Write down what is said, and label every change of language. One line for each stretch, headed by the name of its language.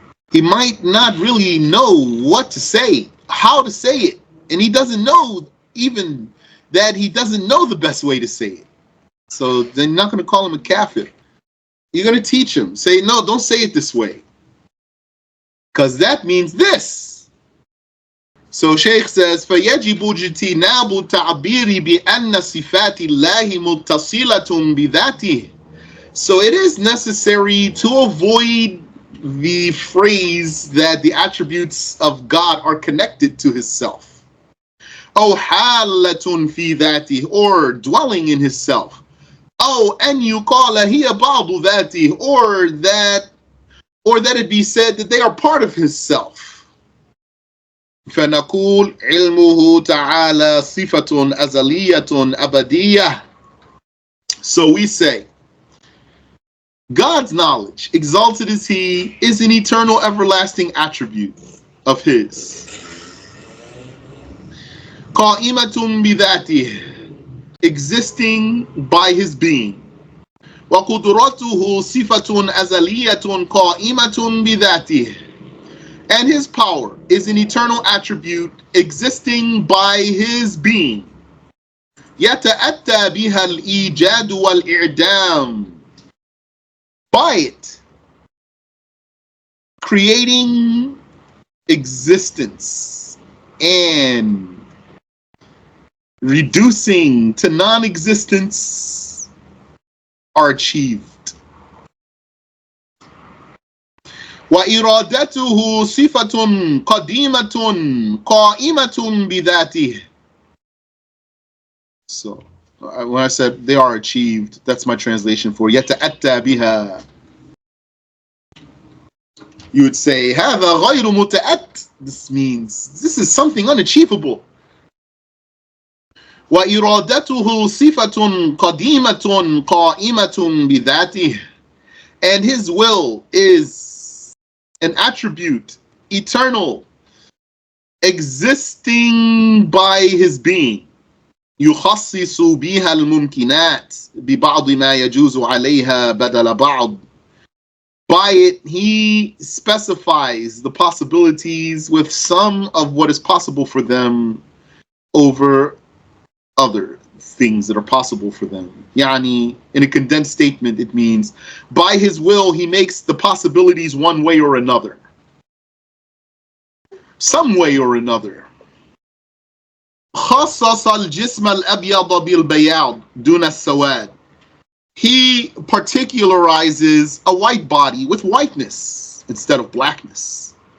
English: He might not really know what to say, how to say it. And he doesn't know even that he doesn't know the best way to say it. So they're not going to call him a kafir. You're going to teach him. Say, no, don't say it this way, because that means this.
Arabic: So Shaykh says, فَيَجِبُ اجْتِنَابُ التَّعْبِيرِ بِأَنَّ صِفَاتِ اللَّهِ مُتَّصِلَةٌ بِذَاتِهِ.
English: So it is necessary to avoid the phrase that the attributes of God are connected to his self.
Arabic: أو حالة في ذاته,
English: or dwelling in his self. Oh, and you call
Arabic: هي بعض ذاته,
English: or that it be said that they are part of his self.
Arabic: فنقول علمه تعالى صفة أزلية أبدية.
English: So we say, God's knowledge, exalted is he, is an eternal everlasting attribute of his.
Arabic: قائمة بذاته,
English: existing by his being.
Arabic: وقدرته صفة أزلية قائمة بذاته.
English: And his power is an eternal attribute existing by his being.
Arabic: يتأتى بها الإيجاد والإعدام.
English: By it, creating existence and reducing to non-existence are achieved.
Arabic: وإرادته صفة قديمة قائمة بذاته.
English: So when I said they are achieved, that's my translation for
Arabic: يتأتى بها.
English: You would say
Arabic: هذا غير متأت.
English: This means this is something unachievable.
Arabic: وإرادته صفة قديمة قائمة بذاته.
English: And his will is an attribute, eternal, existing by his being.
Arabic: يخصص بها الممكنات ببعض ما يجوز عليها بدل بعض.
English: By it, he specifies the possibilities with some of what is possible for them over other things that are possible for them. Yani, in a condensed statement, it means by his will, he makes the possibilities one way or another. Some way or another.
Arabic: خصص الجسم الأبيض بالبياض دون السواد.
English: He particularizes a white body with whiteness instead of blackness.